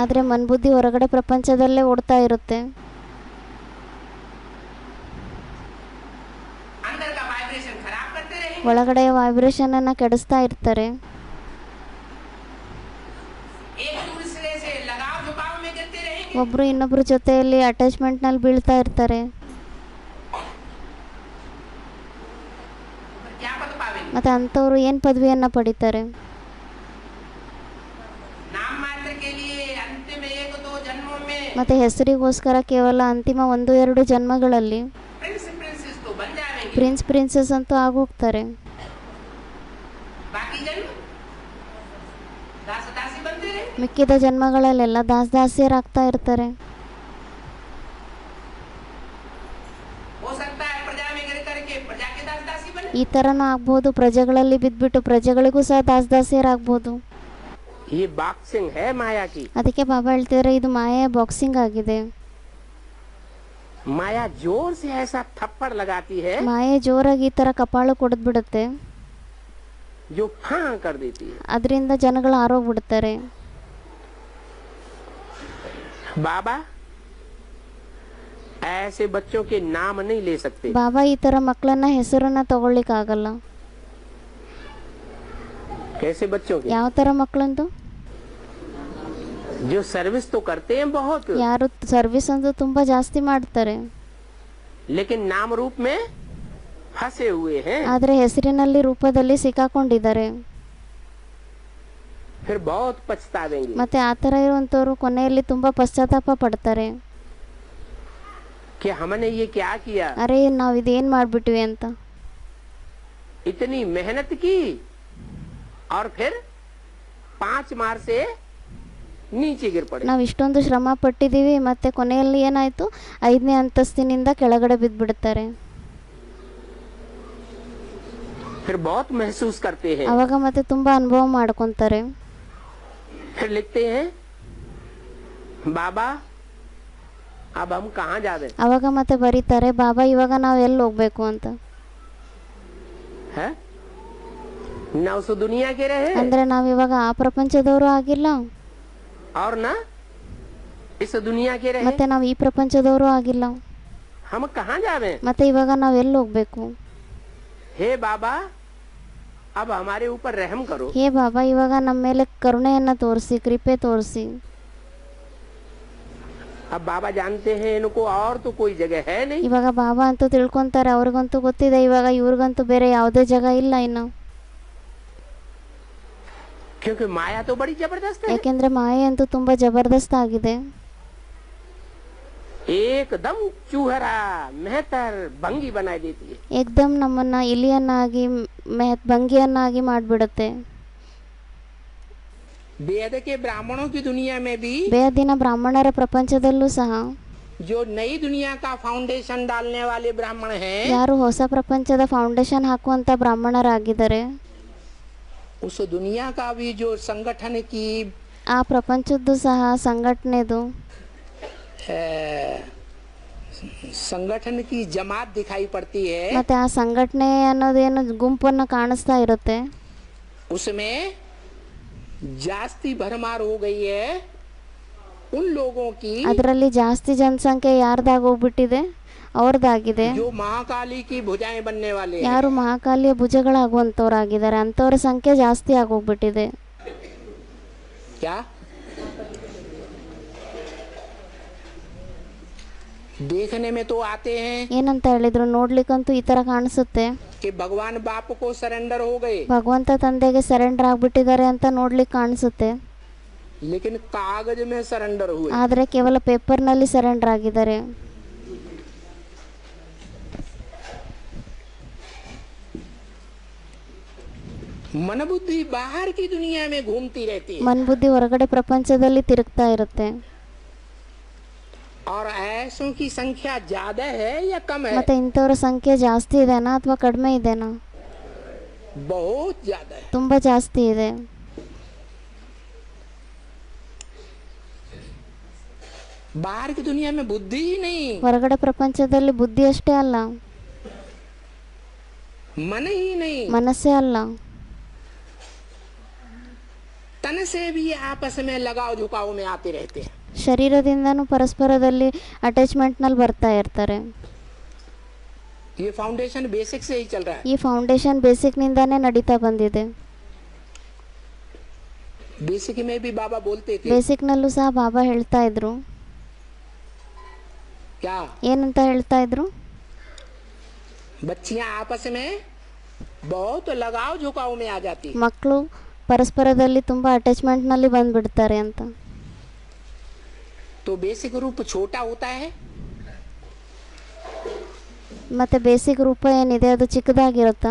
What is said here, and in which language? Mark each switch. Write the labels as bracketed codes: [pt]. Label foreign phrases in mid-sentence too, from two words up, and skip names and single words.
[kn] ಆದರೆ ಮನ್ಬುದ್ಧಿ ಹೊರಗಡೆ ಪ್ರಪಂಚದಲ್ಲೇ ಓಡ್ತಾ ಇರುತ್ತೆ. [hi] अंदर का वाइब्रेशन खराब करते रहे। [kn] ಒಳಗಡೆಯ ವೈಬ್ರೇಷನನ್ನು ಕೆಡಿಸ್ತಾ ಇರ್ತಾರೆ. [hi] एक दूसरे से लगाव झुकाव में गिरते रहेंगे। [kn] ಒಬ್ಬರು ಇನ್ನೊಬ್ಬರ ಜೊತೆಯಲ್ಲಿ ಅಟ್ಯಾಚ್ಮೆಂಟ್ನಲ್ಲಿ ಬೀಳ್ತಾ ಇರ್ತಾರೆ. [hi] क्या पद पावेंगे? [kn] ಮತ್ತು ಅಂಥವ್ರು ಏನು ಪದವಿಯನ್ನು ಪಡಿತಾರೆ? [hi] जन्म में [kn] ಮತ್ತು ಹೆಸರಿಗೋಸ್ಕರ ಕೇವಲ ಅಂತಿಮ 1-2 ಜನ್ಮಗಳಲ್ಲಿ [en] prince princess [hi] तो बन जाएंगे, [en] prince princess [kn] ಅಂತೂ ಆಗೋಗ್ತಾರೆ. [hi] बाकी जन्म दास दासी बनते रहे. [kn] ಮಿಕ್ಕಿದ ಜನ್ಮಗಳಲ್ಲೆಲ್ಲ ದಾಸದಾಸಿಯರಾಗ್ತಾ ಇರ್ತಾರೆ. [hi] हो सकता है प्रजा में गिर करके प्रजा के दास दासी बने. [kn] ಈ ಥರನೂ ಆಗ್ಬೋದು, ಪ್ರಜೆಗಳಲ್ಲಿ ಬಿದ್ದುಬಿಟ್ಟು ಪ್ರಜೆಗಳಿಗೂ ಸಹ ದಾಸದಾಸಿಯರಾಗ್ಬೋದು. [hi] ये बॉक्सिंग है माया की. [kn] ಅದಕ್ಕೆ ಬಾಬಾ ಹೇಳ್ತಿದ್ದಾರೆ ಇದು ಮಾಯೆಯ ಬಾಕ್ಸಿಂಗ್ ಆಗಿದೆ. [hi] माया जोर से ऐसा थप्पड़ लगाती है [kn] ಮಾಯೆ ಜೋರಾಗಿ ಈ ಥರ ಕಪಾಳು ಕೊಡದ್ಬಿಡುತ್ತೆ, [hi] जो फां कर देती है. [kn] ಅದರಿಂದ ಜನಗಳು ಆರೋಗ್ಬಿಡ್ತಾರೆ. [hi] बाबा ऐसे बच्चों के नाम नहीं ले सकते. [kn] ಬಾಬಾ ಈ ಥರ ಮಕ್ಕಳನ್ನ ಹೆಸರನ್ನ ತಗೊಳ್ಳಿಕ್ಕಾಗಲ್ಲ. [hi] कैसे बच्चों के? [kn] ಯಾವ ಥರ ಮಕ್ಕಳಂದು? [hi] जो सर्विस तो करते हैं बहुत, [kn] ಯಾರು ಸರ್ವಿಸ್ ಅಂತೂ ತುಂಬ ಜಾಸ್ತಿ ಮಾಡ್ತಾರೆ, [hi] लेकिन नाम रूप में फंसे हुए हैं. [kn] ಆದರೆ ಹೆಸರಿನಲ್ಲಿ ರೂಪದಲ್ಲಿ ಸಿಕ್ಕಾಕೊಂಡಿದ್ದಾರೆ. [hi] फिर बहुत पछतावेंगे. [kn] ಮತ್ತೆ ಆ ಥರ ಇರುವಂಥವ್ರು ಕೊನೆಯಲ್ಲಿ ತುಂಬ ಪಶ್ಚಾತ್ತಾಪ ಪಡ್ತಾರೆ. [hi] कि हमने ये क्या किया, [kn] ಅರೆ ನಾವು ಇದೇನು ಮಾಡಿಬಿಟ್ವಿ ಅಂತ. [hi] इतनी मेहनत की और फिर 5 मार से नीचे गिर पड़े. [kn] ನಾವು ಇಷ್ಟೊಂದು ಶ್ರಮ ಪಟ್ಟಿದ್ದೀವಿ, ಮತ್ತೆ ಕೊನೆಯಲ್ಲಿ ಏನಾಯಿತು, 5ನೇ ಅಂತಸ್ತಿನಿಂದ ಕೆಳಗಡೆ ಬಿದ್ದುಬಿಡ್ತಾರೆ. [hi] फिर बहुत महसूस करते हैं. [kn] ಅವಾಗ ಮತ್ತೆ ತುಂಬ ಅನುಭವ ಮಾಡ್ಕೊತಾರೆ. [hi] फिर लिखते हैं बाबा अब हम कहाँ जावे. [kn] ಅವಾಗ ಮತ್ತೆ ಬರೀತಾರೆ, ಬಾಬಾ ಇವಾಗ ನಾವು ಎಲ್ಲಿ ಹೋಗ್ಬೇಕು ಅಂತ. [hi] है न उस दुनिया के रहे [kn] ಅಂದ್ರೆ ನಾವು ಇವಾಗ ಆ ಪ್ರಪಂಚದವರು ಆಗಿಲ್ಲ, [hi] और न इस दुनिया के रहे. [kn] ಮತ್ತೆ ನಾವು ಈ ಪ್ರಪಂಚದವರು ಆಗಿಲ್ಲ, [hi] हम कहाँ जावे. [kn] ಮತ್ತೆ ಇವಾಗ ನಾವು ಎಲ್ಲಿ ಹೋಗ್ಬೇಕು. [hi] हे बाबा अब हमारे ऊपर रहम करो. [kn] ಹೇ ಬಾಬಾ ಇವಾಗ ನಮ್ಮ ಮೇಲೆ ಕರುಣೆಯನ್ನ ತೋರಿಸಿ, ಕೃಪೆ ತೋರಿಸಿ. [hi] अब बाबा जानते हैं इनको और तो कोई जगह है नहीं. [kn] ಇವಾಗ ಬಾಬಾ ಅಂತೂ ತಿಳ್ಕೊಂತಾರೆ, ಅವ್ರಿಗಂತೂ ಗೊತ್ತಿದೆ ಇವಾಗ ಇವ್ರಿಗಂತೂ ಬೇರೆ ಯಾವುದೇ ಜಾಗ ಇಲ್ಲ ಇನ್ನು. [hi] क्योंकि माया तो बड़ी जबरदस्त है. [kn] ಯಾಕೆಂದ್ರೆ ಮಾಯೆ ಅಂತೂ ತುಂಬಾ ಜಬರ್ದಸ್ತ್ ಆಗಿದೆ. [hi] एकदम चूहरा मेहतर भंगी बना देती है. [kn] ಏಕ್ದಮ್ ನಮ್ಮನ್ನ ಇಲಿಯನ್ನಾಗಿ ಭಂಗಿಯನ್ನಾಗಿ ಮಾಡಿಬಿಡುತ್ತೆ. [hi] वेद के ब्राह्मणों की दुनिया में भी [kn] ಬೇದಿನ ಬ್ರಾಹ್ಮಣರ ಪ್ರಪಂಚದಲ್ಲೂ ಸಹ [hi] जो नई दुनिया का फाउंडेशन डालने वाले ब्राह्मण हैं, [kn] ಯಾರು ಹೊಸ ಪ್ರಪಂಚದ ಫೌಂಡೇಶನ್ ಹಾಕುವಂತ ಬ್ರಾಹ್ಮಣರಾಗಿದ್ದಾರೆ, [hi] उस दुनिया का भी जो संगठन की [kn] ಆ ಪ್ರಪಂಚದ್ದು ಸಹ ಸಂಘಟನೆದು [hi] संगठन की जमात दिखाई पड़ती है. [kn] ಮತ್ತೆ ಆ ಸಂಘಟನೆ ಅನ್ನೋದೇನು ಗುಂಪನ್ನ ಕಾಣಿಸ್ತಾ ಇರುತ್ತೆ. [hi] उसमें जास्ती भरमार हो गई है उन लोगों की [kn] ಅದರಲ್ಲಿ ಜಾಸ್ತಿ ಜನಸಂಖ್ಯೆ ಯಾರ್ದಾಗೋಗ್ಬಿಟ್ಟಿದೆ, ಅವ್ರದ್ದಾಗಿದೆ. [hi] जो महाकाली की भुजाएं बनने वाले हैं. [kn] ಯಾರು ಮಹಾಕಾಲಿಯ ಭುಜಗಳಾಗುವಂಥವ್ರಾಗಿದ್ದಾರೆ ಅಂಥವ್ರ ಸಂಖ್ಯೆ ಜಾಸ್ತಿ ಆಗೋಗ್ಬಿಟ್ಟಿದೆ. [hi] क्या देखने में तो आते हैं [kn] ಏನಂತ ಹೇಳಿದ್ರು, ನೋಡ್ಲಿಕ್ಕಂತೂ ಈ ತರ ಕಾಣಿಸುತ್ತೆ, [hi] कि भगवान बाप को सरेंडर हो गए, [kn] ಭಗವಂತ ತಂದೆಗೆ ಸರೆಂಡರ್ ಆಗ್ಬಿಟ್ಟಿದ್ದಾರೆ ಅಂತ ನೋಡ್ಲಿಕ್ಕೆ ಕಾಣಿಸುತ್ತೆ. [hi] लेकिन कागज में सरेंडर हुए. [kn] ಆದರೆ ಕೇವಲ ಪೇಪರ್ನಲ್ಲಿ ಸರೆಂಡರ್ ಆಗಿದ್ದಾರೆ. [hi] मन बुद्धि बाहर की दुनिया में घूमती रहती है. [kn] ಮನ್ಬುದ್ಧಿ ಹೊರಗಡೆ ಪ್ರಪಂಚದಲ್ಲಿ ತಿರುಗ್ತಾ ಇರುತ್ತೆ. [hi] और ऐसों की संख्या ज्यादा है या कम है. [kn] ಮತ್ತೆ ಇಂಥವ್ರ ಸಂಖ್ಯೆ ಜಾಸ್ತಿ ಇದೆನಾ ಅಥವಾ ಕಡಿಮೆ ಇದೆನಾ? [hi] बहुत ज्यादा है. [kn] ತುಂಬಾ ಜಾಸ್ತಿ ಇದೆ. [hi] बाहर की दुनिया में बुद्धि ही नहीं, [kn] ಹೊರಗಡೆ ಪ್ರಪಂಚದಲ್ಲಿ ಬುದ್ಧಿ ಅಷ್ಟೇ ಅಲ್ಲ, [hi] मन ही नहीं, [kn] ಮನಸ್ಸೇ ಅಲ್ಲ, [hi] तन से भी आपस में लगाव झुकाव में आते रहते हैं. [kn] ಶರೀರದಿಂದನೂ ಪರಸ್ಪರದಲ್ಲಿ ಅಟ್ಯಾಚ್ಮೆಂಟ್ನಲ್ಲಿ ಬರ್ತಾ ಇರ್ತಾರೆ. [hi] ये [en] foundation basic [hi] से ही चल रहा है. [kn] ಈ ಫೌಂಡೇಶನ್ ಬೇಸಿಕ್ನಿಂದಾನೇ ನಡೀತಾ ಬಂದಿದೆ. [hi] बेसिक में भी बाबा बोलते थे [kn] ಬೇಸಿಕ್ನಲ್ಲೂ ಸಹ ಬಾಬಾ ಹೇಳ್ತಾ ಇದ್ರು. [hi] क्या [kn] ಏನಂತ ಹೇಳ್ತಾ ಇದ್ರು? [hi] बच्चियां आपस में बहुत लगाव झुकाव में आ जाती. [kn] ಮಕ್ಕಳು ಪರಸ್ಪರದಲ್ಲಿ ತುಂಬಾ ಅಟ್ಯಾಚ್ಮೆಂಟ್ನಲ್ಲಿ ಬಂದ್ಬಿಡ್ತಾರೆ ಅಂತ. [hi] तो बेसिक रूप छोटा होता है [kn] ಮತ್ತು ಬೇಸಿಕ್ ರೂಪ ಏನಿದೆ ಅದು ಚಿಕ್ಕದಾಗಿರುತ್ತಾ,